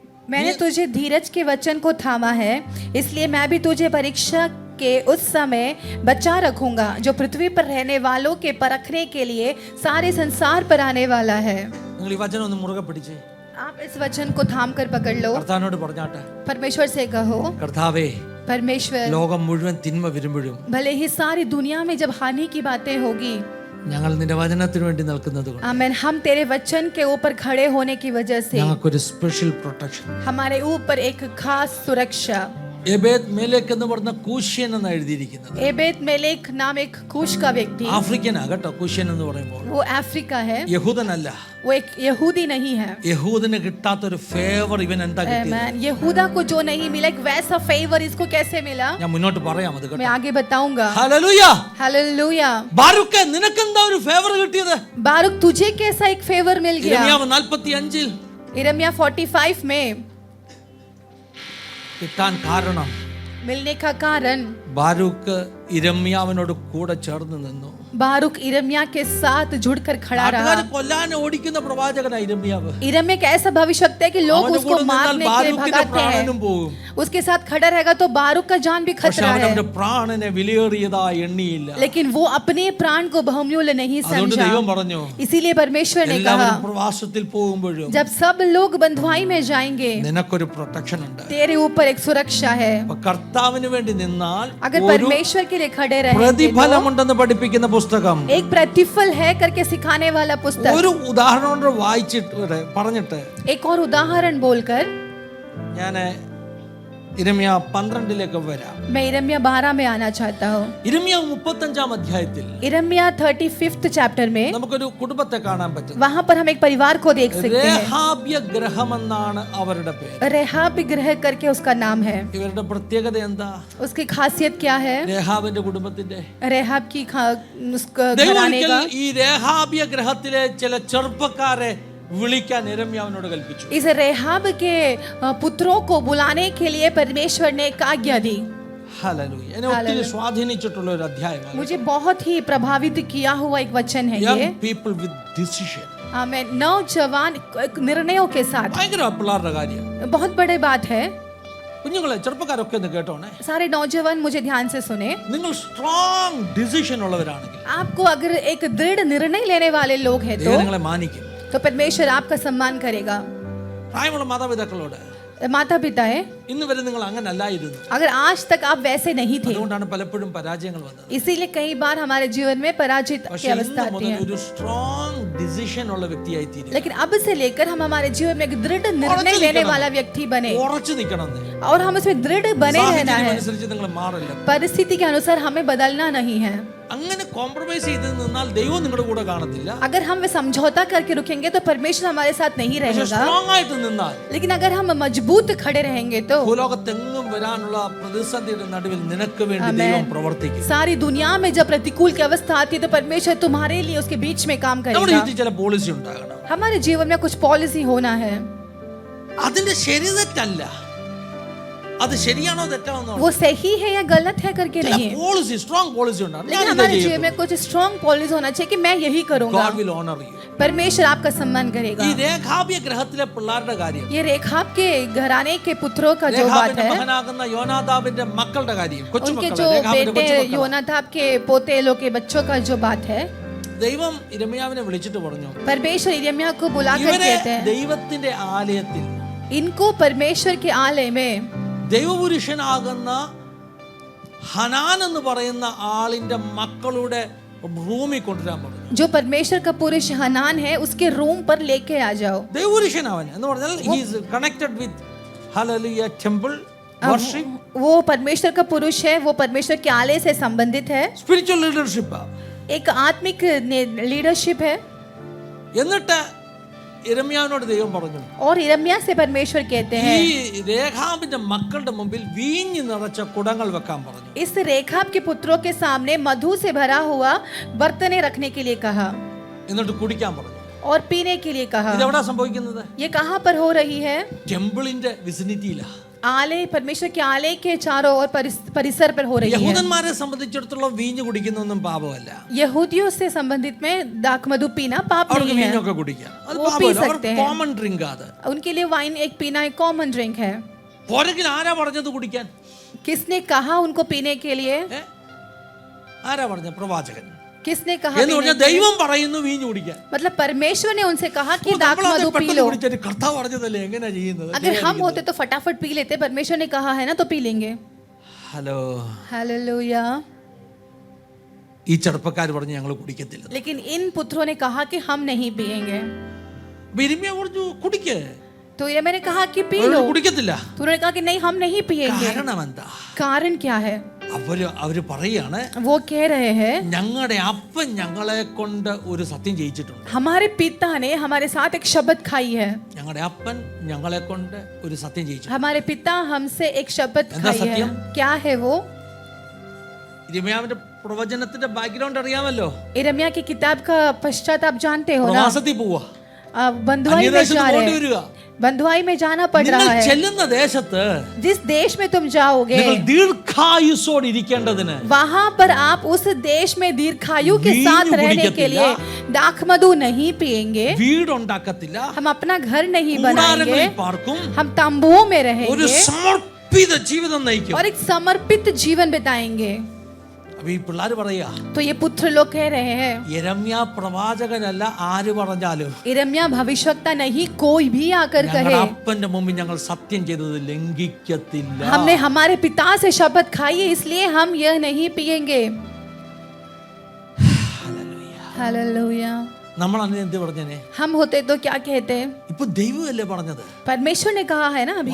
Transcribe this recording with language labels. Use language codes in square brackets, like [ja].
[hi] मैंने तुझे धीरज के वचन को थामा है, इसलिए मैं भी तुझे परीक्षा के उस समय बचा रखूंगा जो पृथ्वी पर रहने वालों के परखने के लिए सारे संसार पर आने वाला है. [ml] നിങ്ങൾ ഈ വചനം ഒന്ന് മുറുകെ പിടിച്ചേ. [hi] आप इस वचन को थाम कर पकड़ लो. [ml] കർത്താവിനോട് പറഞ്ഞാട്ടെ, [hi] परमेश्वर से कहो, [ml] കർത്താവേ, [hi] परमेश्वर, [ml] ലോകം മുഴുവൻ തിന്മ വരുമ്പോഴും [hi] भले ही सारी दुनिया में जब हानि की बातें होगी, [ml] ഞങ്ങൾ നിന്റെ വചനത്തിന് വേണ്ടി നിൽക്കുന്നത് കൊണ്ട് [hi] आमीन, हम तेरे वचन के ऊपर खड़े होने की वजह से [ml] ഞങ്ങൾക്കൊരു സ്പെഷ്യൽ പ്രൊട്ടക്ഷൻ. [hi] हमारे ऊपर एक खास सुरक्षा. [ml] എബേദ് മേലേക്ക് എന്ന് പറഞ്ഞ കൂഷ്യൻ എന്ന് എഴുതിയിരിക്കുന്നത് [hi] एबेद मेलेक नाम एक कुश का व्यक्ति, [ml] ആഫ്രിക്കനാ കേട്ടോ. കൂഷ്യൻ എന്ന് പറയുമ്പോൾ [hi] वो अफ्रीका है, [ml] യഹൂദനല്ല. [hi] वो एक यहूदी नहीं है. [ml] യഹൂദന് കിട്ടാത്തൊരു ഫേവർ ഇവൻ എന്താ കിട്ടിയത്? [hi] आमीन. यहूदा को जो नहीं मिला एक वैसा फेवर इसको कैसे मिला, [ml] ഞാൻ മുന്നോട്ട് പറയാം അത് [hi] मैं [ml] കേട്ടോ. [hi] आगे बताऊंगा. [ml] ഹല്ലേലൂയ. [hi] हालेलुया. [ml] ബാരൂക്ക് നിനക്കെന്താ ഒരു ഫേവർ കിട്ടിയത്? [hi] बारूक तुझे कैसा एक फेवर मिल गया? [ml] യിരെമ്യാവ് 45 [hi] यिर्मयाह 45 में [ml] കിട്ടാൻ കാരണം [hi] मिलने का कारण, [ml] ബാരൂക്ക് യിരെമ്യാവിനോട് കൂടെ ചേർന്ന് നിന്നു. [hi] बारूक यिर्मयाह के साथ जुड़कर खड़ा [ml] നാട്ടുകാർ [hi] रहा. [ml] കൊല്ലാൻ ഓടിക്കുന്ന പ്രവാചകനാ യിരെമ്യാവ്. [hi] यिर्मयाह का ऐसा भविष्यवक्ता है कि लोग [ml] അവന്റെ [hi] उसको [ml] കൂടെ നിന്നാൽ [hi] मारने के लिए [ml] ബാരൂക്കിന്റെ [hi] भगाते हैं. [ml] പ്രാണനും പോകും. [hi] उसके साथ खड़ा रहेगा तो बारूक का जान भी [ml] പക്ഷെ [hi] खतरा [ml] അവൻ [hi] है, [ml] അവന്റെ പ്രാണനെ വിലയേറിയതായി എണ്ണിയില്ല. [hi] लेकिन वो अपने प्राण को बहुमूल्य नहीं [ml] അതുകൊണ്ട് [hi] समझा. [ml] ദൈവം പറഞ്ഞു, [hi] इसीलिए परमेश्वर ने कहा, [ml] എല്ലാവരും പ്രവാസത്തിൽ പോകുമ്പോഴും [hi] जब सब लोग बंधुआई में जाएंगे [ml] നിനക്കൊരു പ്രൊട്ടക്ഷൻ ഉണ്ട്. [hi] तेरे ऊपर एक सुरक्षा है. [ml] അപ്പൊ കർത്താവിന് വേണ്ടി നിന്നാൽ [hi] अगर [ml] ഒരു [hi] परमेश्वर के लिए खड़े रहेंगे तो [ml] പ്രതിഫലമുണ്ടെന്ന് പഠിപ്പിക്കുന്ന പുസ്തകം [hi] एक प्रतिफल है करके सिखाने वाला पुस्तक. [ml] ഒരു ഉദാഹരണം കൊണ്ട് വായിച്ചിട്ട് പറഞ്ഞിട്ട് [hi] एक और उदाहरण बोलकर [ml] ഞാൻ യിരെമ്യാ 12 വരാം. [hi] मैं यिर्मयाह 12 में आना चाहता हूँ. [ml] യിരെമ്യാ 35 അധ്യായത്തിൽ [hi] यिर्मयाह 35th चैप्टर में [ml] നമുക്കൊരു കുടുംബത്തെ കാണാൻ പറ്റും. [hi] वहां पर हम एक परिवार को देख सकते हैं. [ml] രേഹാബ്യ ഗ്രഹമെന്നാണ് അവരുടെ പേര്. [hi] रेहाब गृह करके उसका नाम है. [ml] ഇവരുടെ പ്രത്യേകത എന്താ? [hi] उसकी खासियत क्या है? [ml] രേഹാബിന്റെ കുടുംബത്തിന്റെ [hi] रेहाब की उसका [ml] ദൈവം [hi] घराने [ml] ഒരിക്കൽ [hi] का. [ml] ഈ രേഹാബ്യ ഗ്രഹത്തിലെ ചില ചെറുപ്പക്കാരെ വിളിക്കാൻ യിരെമ്യാവിനോട് കൽപ്പിച്ചു. [hi] इस रेहाब के पुत्रों को बुलाने के लिए परमेश्वर ने एक आज्ञा दी. [ml] ഹല്ലേലൂയ. എന്നെ ഒത്തിരി സ്വാധീനിച്ചിട്ടുള്ള ഒരു അധ്യായമാണ്. [hi] मुझे बहुत ही प्रभावित किया हुआ एक वचन है ये. [en] Young people with decision. [hi] आमीन. नौजवान निर्णयों के साथ. [ml] ഭയങ്കര പിള്ളേരുടെ കാര്യം. [hi] बहुत बड़ी बात है. [ml] കുഞ്ഞുങ്ങളെ, ചെറുപ്പക്കാരൊക്കെ ഒന്ന് കേട്ടോണേ. [hi] सारे नौजवान मुझे ध्यान से सुने. [ml] നിങ്ങൾ [en] strong decision [ml] ഉള്ളവരാണെങ്കിൽ [hi] आपको अगर एक दृढ़ निर्णय लेने वाले लोग हैं [ml] ദൈവം നിങ്ങളെ മാനിക്കും. [hi] तो परमेश्वर आपका सम्मान करेगा. [ml] പ്രായമുള്ള മാതാപിതാക്കളോട് [hi] माता पिता है, [ml] ഇന്ന് വരെ നിങ്ങൾ അങ്ങനെ അല്ലായിരുന്നു. [hi] अगर आज तक आप वैसे नहीं थे, [ml] അതുകൊണ്ടാണ് പലപ്പോഴും പരാജയങ്ങൾ വന്നത്. [hi] इसीलिए कई बार हमारे जीवन में पराजित की [ml] പക്ഷേ [hi] अवस्था [ml] ഇന്ന് [hi] आती [ml] മുതൽ [hi] है. [ml] ഒരു [en] strong decision [ml] ഉള്ള വ്യക്തിയായി തീരും. [hi] लेकिन अब से लेकर हम हमारे जीवन में एक दृढ़ निर्णय लेने वाला व्यक्ति बने [ml] ഉറച്ചു നിൽക്കണം. [hi] और हम उसमें दृढ़ बने रहना है. [ml] അനുസരിച്ച് നിങ്ങൾ മാറില്ല. [hi] परिस्थिति के अनुसार हमें बदलना नहीं है. [ml] അങ്ങനെ കോംപ്രമൈസ് ചെയ്ത് നിന്നാൽ ദൈവം നിങ്ങളുടെ കൂടെ കാണത്തില്ല. [hi] अगर हम समझौता करके रुकेंगे तो परमेश्वर हमारे साथ नहीं [ml] പക്ഷേ [hi] रहेगा. [ml] സ്ട്രോങ് ആയിട്ട് നിന്നാൽ [hi] लेकिन अगर हम मजबूत खड़े रहेंगे तो [ml] ഭൂലോകത്തെങ്ങും വരാനുള്ള പ്രതിസന്ധിയുടെ നടുവിൽ നിനക്ക് വേണ്ടി ദൈവം പ്രവർത്തിക്കും. [hi] सारी दुनिया में जब प्रतिकूल की अवस्था आती है तो परमेश्वर तुम्हारे लिए उसके बीच में काम [ml] നമ്മുടെ [hi] करेगा. [ml] ജീവിതത്തിൽ ചില പോളിസി ഉണ്ടാകണം. [hi] हमारे जीवन में कुछ पॉलिसी होना है. [ml] അതിന്റെ ശരി തെറ്റല്ല, അത് ശരിയാണോ തെറ്റാണോ [hi] वो सही है या गलत है करके नहीं है. [ml] പോളിസി, സ്ട്രോങ് പോളിസി ഉണ്ടാകണം. [hi] लेकिन हमारे जीवन में कुछ स्ट्रॉन्ग पॉलिसी होना चाहिए कि मैं यही करूंगा. [en] God will honor you. [hi] परमेश्वर आपका सम्मान करेगा. [ml] ഈ രേഖാബ്യ ഗ്രഹത്തിലെ പിള്ളേരുടെ കാര്യം, [hi] ये रेखाब के घराने के पुत्रों का जो बात [ml] രേഖാബിന്റെ [hi] है, [ml] മകനാകുന്ന യോനാദാബിന്റെ മക്കളുടെ കാര്യം, [hi] उनके [ml] കൊച്ചുമക്കളുടെ, [hi] जो [ml] രേഖാബിന്റെ [hi] बेटे [ml] കൊച്ചുമക്കൾ. [hi] योनादाब के पोते लोग के बच्चों का जो बात है, [ml] ദൈവം യിരെമ്യാവിനെ വിളിച്ചിട്ട് പറഞ്ഞു, [hi] परमेश्वर यिर्मयाह को बुलाकर [ml] ഇവരെ [hi] कहते हैं, [ml] ദൈവത്തിന്റെ ആലയത്തിൽ [hi] इनको परमेश्वर के आलय में [ml] ദൈവപുരുഷനാകുന്ന ഹനാൻ എന്ന് പറയുന്ന ആളിന്റെ മക്കളുടെ റൂമിൽ കൊണ്ടുവരാൻ പറഞ്ഞു. [hi] जो परमेश्वर का पुरुष हनान है उसके रूम पर लेके आ जाओ. [ml] ദൈവപുരുഷനാവൻ എന്ന് പറഞ്ഞാൽ [en] he is connected with hallelujah temple worship, [hi] वो परमेश्वर का पुरुष है, वो परमेश्वर के आलय से संबंधित है. [en] spiritual leadership. [hi] एक आत्मिक लीडरशिप है. [ml] എന്നിട്ട് യിരെമ്യാവിനോട് ദൈവം പറഞ്ഞു, [hi] और यिर्मयाह से परमेश्वर कहते हैं, [ml] ഈ രേഖാബിന്റെ മക്കളുടെ മുമ്പിൽ വീഞ്ഞ് നിറച്ച കുടങ്ങൾ വെക്കാൻ പറഞ്ഞു. [hi] इस रेखाब के पुत्रों के सामने मधु से भरा हुआ बर्तने रखने के लिए कहा [ml] എന്നിട്ട് കുടിക്കാൻ പറഞ്ഞു. [hi] और पीने के लिए कहा। [ml] ഇതെവിടാ സംഭവിക്കുന്നത്? [hi] ये कहाँ पर हो रही है? [ml] ടെമ്പിളിന്റെ വിസിനിറ്റിയിലാ. [hi] आलय, परमेश्वर के आलय के चारों ओर परिसर पर हो रही है। [ml] യഹൂദന്മാരെ സംബന്ധിച്ചിടത്തോളം വീഞ്ഞ് കുടിക്കുന്നൊന്നും പാപമല്ല. [hi] यहूदियों से संबंधित में दाखमधु पीना पाप [ml] അവർക്ക് [hi] नहीं है। [ml] വീഞ്ഞൊക്കെ കുടിക്കാം. അത് [hi] वो पी [ml] പാപമല്ല. [hi] सकते हैं। [ml] കോമൺ ഡ്രിങ്ക് അത്. [hi] उनके लिए वाइन एक पीना एक कॉमन ड्रिंक है। [ml] പുറകിൽ ആരാ പറഞ്ഞത് കുടിക്കാൻ? [hi] किसने कहा उनको पीने के लिए? [ml] ആരാ പറഞ്ഞ? പ്രവാചകൻ. [hi] किसने कहा? [ml] എന്ന് പറഞ്ഞാൽ ദൈവം പറയുന്നു വീഞ്ഞ് കുടിക്കാൻ. [hi] मतलब परमेश्वर ने उनसे कहा कि दाखमधु पी लो। [ml] കർത്താവ് പറഞ്ഞതല്ലേ എങ്ങനെയാ ചെയ്യുന്നത്? [hi] अगर हम होते तो फटाफट पी लेते, परमेश्वर ने कहा है ना तो पी लेंगे। [en] hello, [hi] hallelujah. [ml] ഈ ചെറുപ്പക്കാർ പറഞ്ഞു ഞങ്ങൾ കുടിക്കത്തില്ല. [hi] लेकिन इन पुत्रों ने कहा कि हम नहीं पिएंगे। [ml] ഇരിമ്യാ പറഞ്ഞു കുടിക്കേ. [hi] तो ये मैंने कहा कि पी लो। [ml] കുടിക്കത്തില്ല. [hi] तो उन्होंने कहा कि नहीं हम नहीं पिएंगे। [ml] കാരണം എന്താ? [hi] कारण क्या है? [ml] അവര് പറയാണ്, [hi] वो कह रहे हैं [ml] ഞങ്ങളുടെ അപ്പൻ ഞങ്ങളെ കൊണ്ട് ഒരു സത്യം ചെയ്യിച്ചിട്ടുണ്ട്. [hi] हमारे पिता ने हमारे साथ एक शपथ खाई है। [ml] ഞങ്ങളുടെ അപ്പൻ ഞങ്ങളെ കൊണ്ട് ഒരു സത്യം ചെയ്യിച്ചു. [hi] हमारे पिता हमसे एक शपथ [ml] എന്താ [hi] खाई है। [ml] സത്യം? [hi] क्या है वो? [ml] ഇരിമ്യാവിന്റെ പ്രവചനത്തിന്റെ ബാക്ക്ഗ്രൗണ്ട് അറിയാമല്ലോ. [hi] इरमिया की किताब का पश्चात आप जानते हो ना। [ml] പ്രവാസത്തിൽ പോവാ. [hi] बंधुआई में [ml] അന്യദേശത്ത് [hi] जा [ml] പോകേണ്ടി [hi] रहे [ml] വരിക. [hi] हैं। बंधुआई में जाना पड़ [ml] നിങ്ങൾ [hi] रहा है। [ml] ചെല്ലുന്ന ദേശത്ത് [hi] जिस देश में तुम जाओगे [ml] നിങ്ങൾ ദീർഘായുസ്സോടെ ഇരിക്കേണ്ടതിന് [hi] वहां पर आप उस देश में दीर्घायु के वीणु साथ रहने के लिए दाखमधु नहीं पिएंगे। [ml] വീടുണ്ടാക്കത്തില്ല, [hi] हम अपना घर नहीं [ml] കൂടാരങ്ങളിൽ [hi] बनाएंगे। [ml] പാർക്കും, [hi] हम तंबुओं में [ml] ഒരു [hi] रहेंगे [ml] സമർപ്പിത ജീവിതം നയിക്കും. [hi] और एक समर्पित जीवन बिताएंगे। [ml] അപ്പൊ ഈ പിള്ളേർ പറയാ, [hi] तो ये पुत्र लोग कह रहे हैं [ml] യെരമ്യാ പ്രവാചകനല്ല ആര് പറഞ്ഞാലും [hi] इरमिया भविष्यवक्ता नहीं, कोई भी आकर [ml] ഞങ്ങളുടെ [hi] कहे [ml] അപ്പന്റെ മുമ്പിൽ ഞങ്ങൾ സത്യം ചെയ്തത് ലംഘിക്കത്തില്ല. [hi] हमने हमारे पिता से शपथ खाई है इसलिए हम यह नहीं पिएंगे। हालेलुया। [ml] നമ്മൾ അന്ന് എന്ത് പറഞ്ഞേ? [hi] हम होते तो क्या कहते? [ml] ഇപ്പൊ ദൈവമല്ലേ പറഞ്ഞത്? [hi] परमेश्वर ने कहा है ना अभी।